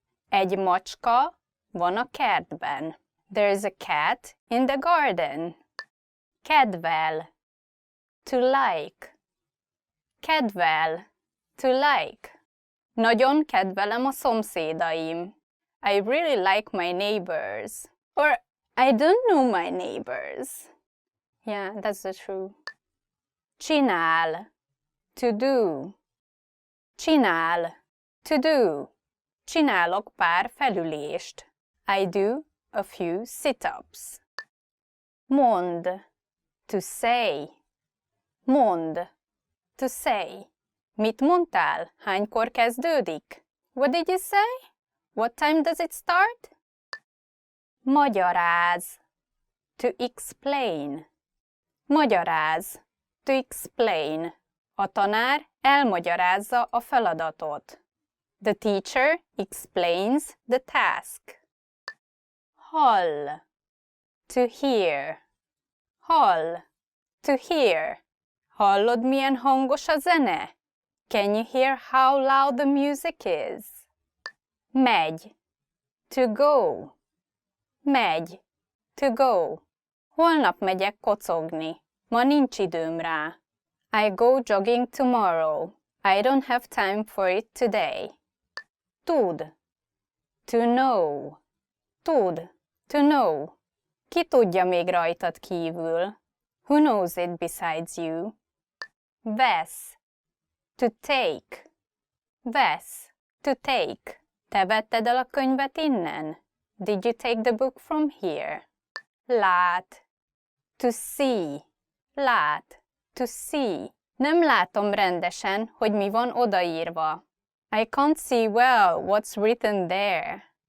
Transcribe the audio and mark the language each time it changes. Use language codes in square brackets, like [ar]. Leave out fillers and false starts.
[hu] Egy macska van a kertben. [en] There's a cat in the garden. [hu] Kedvel. [en] To like. Kedvel. To like. [hu] Nagyon kedvelem a szomszédaim. [en] I really like my neighbors. Or I don't know my neighbors. Yeah, that's the truth. [hu] Csinál. [en] To do. Csinál. To do. [hu] Csinálok pár felülést. [en] I do a few sit-ups. [hu] Mond. [en] To say. Mond. To say. [hu] Mit mondtál? Hánykor kezdődik? [en] What did you say? What time does it start? [hu] Magyaráz. [en] To explain. [hu] Magyaráz. [en] To explain. [hu] A tanár elmagyarázza a feladatot. [en] The teacher explains the task. [hu] Hall. [en] To hear. Hall. To hear. [hu] Hallod, milyen hangos a zene? [en] Can you hear how loud the music is? [hu] Megy. [en] To go. Megy. To go. [hu] Holnap megyek kocogni. Ma nincs időm rá. [en] I go jogging tomorrow. I don't have time for it today. [hu] Tud. [en] To know. Tud. To know. [hu] Ki tudja még rajtad kívül? [en] Who knows it besides you? [hu] Vesz. [en] To take. Vesz. To take. [hu] Te vetted el a könyvet innen? [en] Did you take the book from here? [hu] Lát. [en] To see. Lát. To see. [hu] Nem látom rendesen, hogy mi van odaírva. [en] I can't see well what's written there.